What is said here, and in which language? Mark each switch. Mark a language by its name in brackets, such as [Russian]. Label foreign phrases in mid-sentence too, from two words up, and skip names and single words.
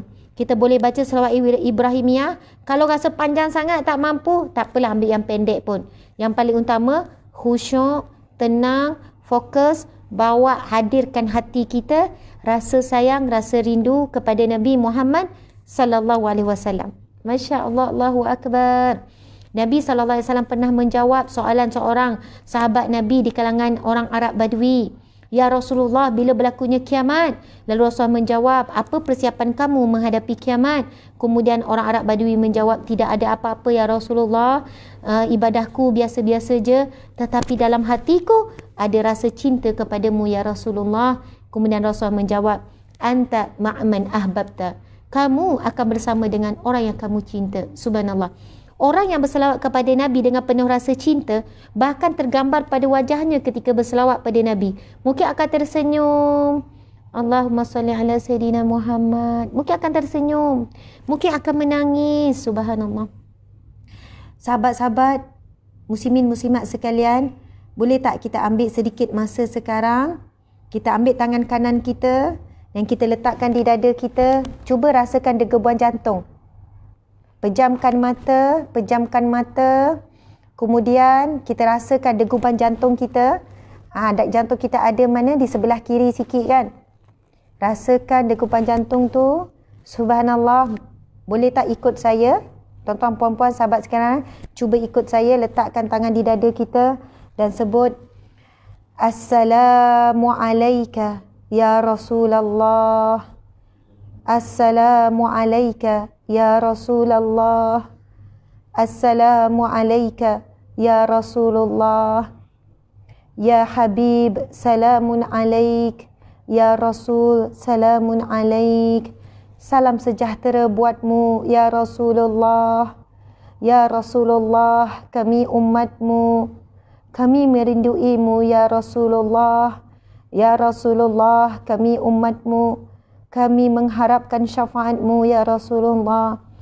[Malay] Kita boleh baca selawat Ibrahimiyah. Kalau rasa panjang sangat tak mampu, tak apalah, ambil yang pendek pun. Yang paling utama khusyuk, tenang, fokus, bawa, hadirkan hati kita, rasa sayang, rasa rindu kepada Nabi Muhammad [Arabic] صلى الله عليه وسلم. ما شاء الله، الله أكبر. [Malay] Nabi SAW pernah menjawab soalan seorang sahabat Nabi di kalangan orang Arab Badui. [Arabic] يا رسول الله, [Malay] bila berlakunya kiamat? Lalu Rasulullah menjawab, apa persiapan kamu menghadapi kiamat? Kemudian orang Arab Badui menjawab, tidak ada apa-apa [Arabic] يا رسول الله, [Malay] ibadahku biasa-biasa je, tetapi dalam hatiku ada rasa cinta kepadamu [Arabic] يا رسول الله. [Malay] Kemudian Rasulullah menjawab, [Arabic] أنت مع من أحببت, [Malay] kamu akan bersama dengan orang yang kamu cinta. Subhanallah. Orang yang berselawat kepada Nabi dengan penuh rasa cinta, bahkan tergambar pada wajahnya ketika berselawat pada Nabi. Mungkin akan tersenyum. [Arabic] اللهم صل على سيدنا محمد. [Malay] Mungkin akan tersenyum. Mungkin akan menangis. Subhanallah. Sahabat-sahabat, muslimin muslimat sekalian, Boleh tak kita ambil sedikit masa sekarang, kita ambil tangan kanan kita dan kita letakkan di dada kita, cuba rasakan degupan jantung. Pejamkan mata, kemudian kita rasakan degupan jantung kita. Jantung kita ada mana? Di sebelah kiri sikit kan? Rasakan degupan jantung tu. Subhanallah. Boleh tak ikut saya? Tuan-tuan, puan-puan, sahabat sekarang, cuba ikut saya, letakkan tangan di dada kita dan sebut [Arabic] السلام عليك يا رسول الله. السلام عليك يا رسول الله. السلام عليك يا رسول الله. يا حبيب، سلام عليك. يا رسول، سلام عليك. [Malay] Salam sejahtera buatmu, [Arabic] يا رسول الله. يا رسول الله, [Malay] kami umatmu. Kami merinduimu, [Arabic] يا رسول الله. يا رسول الله, [Malay] kami umatmu. Kami mengharapkan syafaatmu, [Arabic] يا رسول الله.